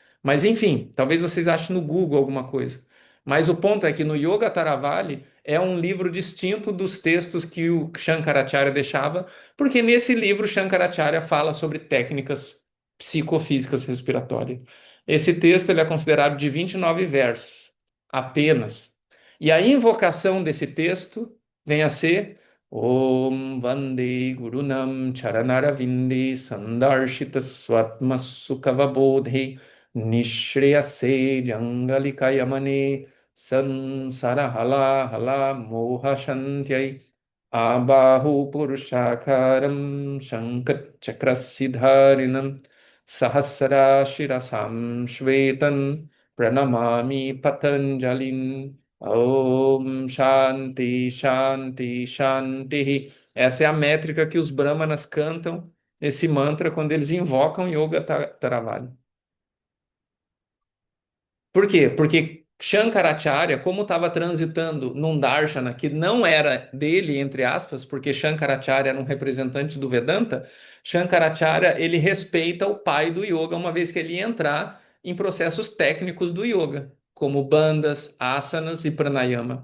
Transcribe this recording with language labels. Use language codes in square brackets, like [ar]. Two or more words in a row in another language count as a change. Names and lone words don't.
[pt] Mas enfim, talvez vocês achem no Google alguma coisa. Mas o ponto é que no Yoga Taravali é um livro distinto dos textos que o Shankaracharya deixava, porque nesse livro Shankaracharya fala sobre técnicas psicofísicas respiratórias. Esse texto ele é considerado de 29 versos, apenas. E a invocação desse texto vem a ser [sa] ॐ वन्दे गुरूणां चरणारविन्दे संदर्शित स्वात्म सुखावबोधे निःश्रेयसे जाङ्गलिकायमाने संसार हाला हल मोह शान्त्यै आबाहु पुरुषाकारं शङ्ख चक्रासिधारिणं सहस्र शिरसं श्वेतं प्रणमामि पतञ्जलिम् ॐ शान्तिः शान्तिः शान्तिः. [pt] Essa é a métrica que os Brahmanas cantam esse mantra quando eles invocam Yoga Taravali. Por quê? Porque Shankaracharya, como estava transitando num darshana que não era dele, entre aspas, porque Shankaracharya era um representante do Vedanta, Shankaracharya ele respeita o pai do yoga, uma vez que ele ia entrar em processos técnicos do yoga, como bandhas, asanas e pranayama.